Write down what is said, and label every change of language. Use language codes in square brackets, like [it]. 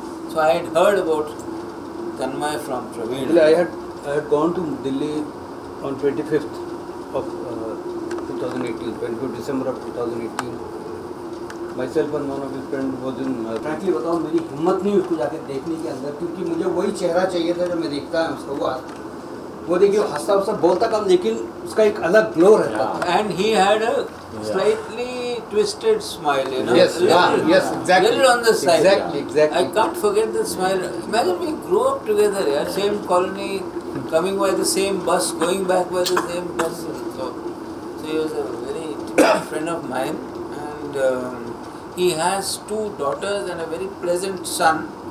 [en] So I had heard about Tanmay from Praveen. I had gone to Delhi on 25th of 2018, 25th December of 2018. Myself and one of his friends was in. Frankly [hi] बताओ मेरी हिम्मत नहीं उसको जाके देखने के अंदर, क्योंकि मुझे वही चेहरा चाहिए था जो मैं देखता है उसका वो देखिए हंसता हंसता बोलता कम लेकिन उसका एक अलग ग्लो रहता था. [en] And he had a slightly twisted smile, you know. Yes, yes, exactly. Little on the side. Exactly. I can't forget the smile. Imagine we grew up together, yeah, same colony, coming by the same bus, going back by the same bus. So he was a very intimate friend of mine, and he has 2 daughters and a very pleasant son.